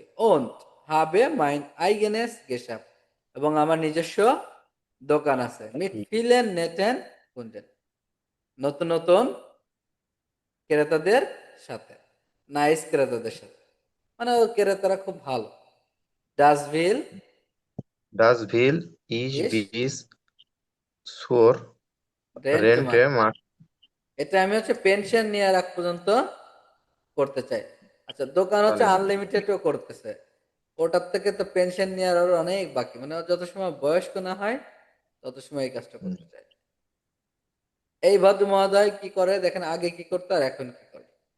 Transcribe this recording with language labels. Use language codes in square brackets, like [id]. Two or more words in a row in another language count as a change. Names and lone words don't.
[de] Und habe mein eigenes Geschäft, [bn] এবং আমার নিজস্ব দোকান আছে। [de] mit vielen netten Kunden, [bn] নতুন নতুন ক্রেতাদের সাথে, নাইস ক্রেতাদের সাথে, মানে ও ক্রেতারা খুব ভালো। [de] Das will Das will ich ইস bis zur রেন্ট Rente machen. [bn] এটা আমি হচ্ছে পেনশন নেওয়ার আগ পর্যন্ত করতে চাই। আচ্ছা, দোকান হচ্ছে তাহলে আনলিমিটেডও করতেছে, ওটার থেকে তো পেনশন নেওয়ার আরো অনেক বাকি, মানে ও যত সময় বয়স্ক না হয় তত সময় এই কাজটা করতে চায়। এই ভদ্র মহোদয় কি করে দেখেন, আগে কি করতো আর এখন কি করে।